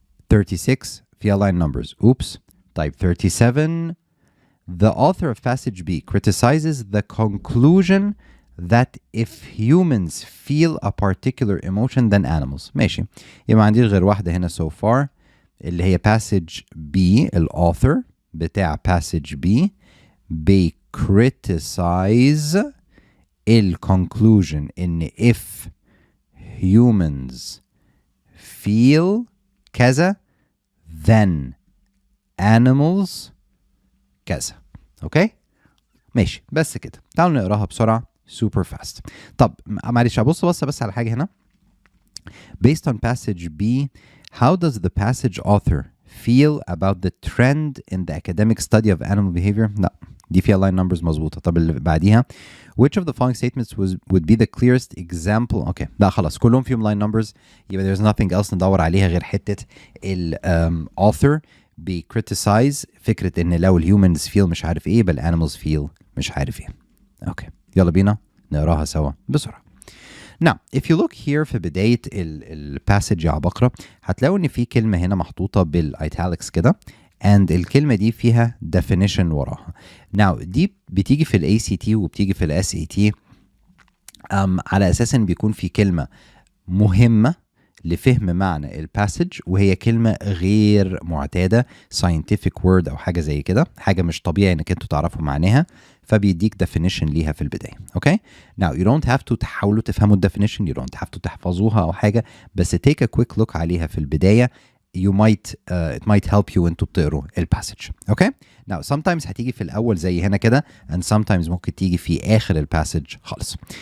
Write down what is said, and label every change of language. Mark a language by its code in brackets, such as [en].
[en] 36 فيها line numbers. Oops. طيب 37 the author of passage B criticizes the conclusion that if humans feel a particular emotion than animals. [ar] ماشي. يبقى ما عنديش غير واحدة هنا [en] so far [ar] اللي هي passage B. [en] الauthor بتاع passage B criticize conclusion in if humans feel كذا then animals كذا. [ar] اوكي ماشي بس كده. تعالوا نقراها بسرعة [en] super fast. [ar] طب معلش ابص بس على حاجة هنا. [en] Based on passage B, how does the passage author feel about the trend in the academic study of animal behavior? [ar] لا دي فيها line numbers مظبوطة. [en] طب اللي بعديها which of the following statements would be the clearest example? [ar] اوكي لا خلاص كلهم فيهم line numbers يبقى there's nothing else ندور عليها غير حتة author criticize فكرة ان لو humans feel مش عارف ايه بل animals feel مش عارف ايه. اوكي يلا بينا نقراها سوا بسرعة. [en] Now, if you look here [ar] في بداية الباسج يا عبقرة هتلاقوا ان في كلمة هنا محطوطة بالايتاليكس كده and الكلمة دي فيها definition وراها. Now دي بتيجي في ال ACT وبتيجي في ال SAT على اساس ان بيكون في كلمة مهمة لفهم معنى الباسج وهي كلمة غير معتادة scientific word أو حاجة زي كده حاجة مش طبيعي إنك أنتوا تعرفوا معناها فبيديك definition ليها في البداية. [en] okay now you don't have to [ar] تحاولوا تفهموا [en] definition you don't have to تحفظوها أو حاجة بس take a quick look عليها في البداية you might it might help you [ar] وانتوا بتقروا الباسج. اوكي now sometimes هتيجي في الأول زي هنا كده and sometimes ممكن تيجي في آخر الباسج خالص.